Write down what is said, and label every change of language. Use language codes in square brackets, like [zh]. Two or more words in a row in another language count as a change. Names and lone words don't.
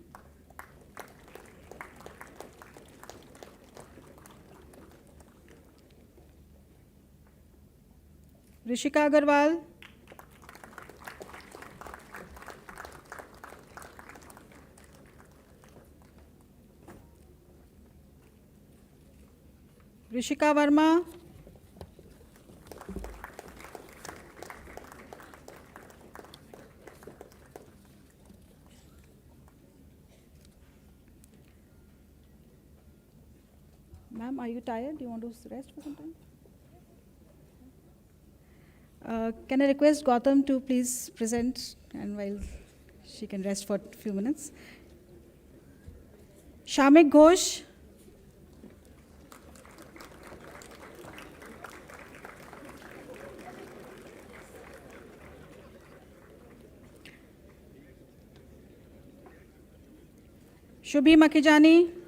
[en] Rishika Agarwal, Rishika Verma, Ma'am, are you tired? Do you want to rest for some time? Can I request Gautam to please present, and while she can rest for a few minutes. Shamik Ghosh, Shubhi Makijani,